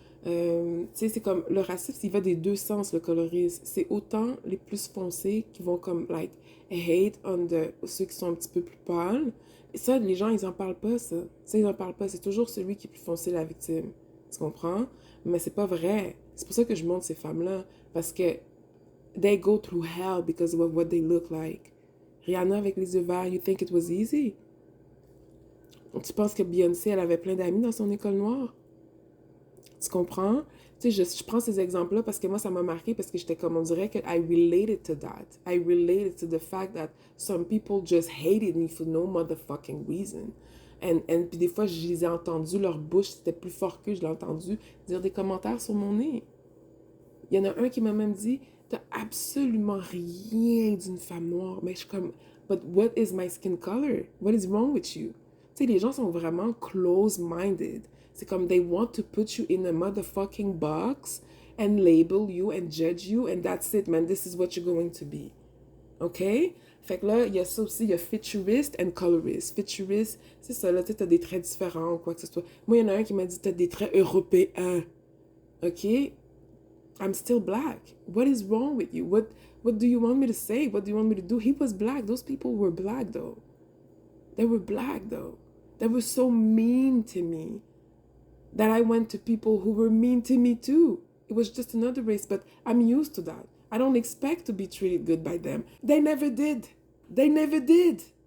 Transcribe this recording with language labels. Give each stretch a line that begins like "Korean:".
French: Tu sais, c'est comme le racisme, il va des deux sens, le colorisme. C'est autant les plus foncés qui vont comme,
English: like, hate on
French: ceux qui sont un petit peu plus pâles. Et ça, les gens, ils en parlent pas, ça. Ça, ils en parlent pas. C'est toujours celui qui est plus foncé, la victime. Tu comprends? Mais c'est pas vrai. C'est pour ça que je montre ces femmes-là. Parce que
English: they go through hell because of what they look like. Rihanna
French: avec les yeux verts,
English: you think it was easy?
French: Tu penses que Beyoncé, elle avait plein d'amis dans son école noire? Tu comprends? Tu sais, je prends ces exemples-là parce que moi, ça m'a marqué parce que j'étais comme, on dirait que
English: I related to that. I related to the fact that some people just hated me for no motherfucking reason.
French: And puis des fois, je les ai entendus, leur bouche, c'était plus fort que je l'ai entendu dire des commentaires sur mon nez. Il y en a un qui m'a même dit, t'as absolument rien d'une femme noire. Mais je suis comme,
English: but what is my skin color? What is wrong with you?
French: Tu sais, les gens sont vraiment close-minded. C'est comme,
English: they want to put you in a motherfucking box and label you and judge you and that's it, man. This is what you're going to be.
French: OK? Fait que là, il y a ça aussi, il y a futurist and colorist. Futurist, c'est ça, là, tu sais, t'as des traits différents ou quoi que ce soit. Moi, il y en a un qui m'a dit, t'as des traits européens.
English: OK? I'm still black. What is wrong with you? What do you want me to say? What do you want me to do? He was black. Those people were black, though. They were black, though. They were so mean to me that I went to people who were mean to me, too. It was just another race, but I'm used to that. I don't expect to be treated good by them. They never did. They never did.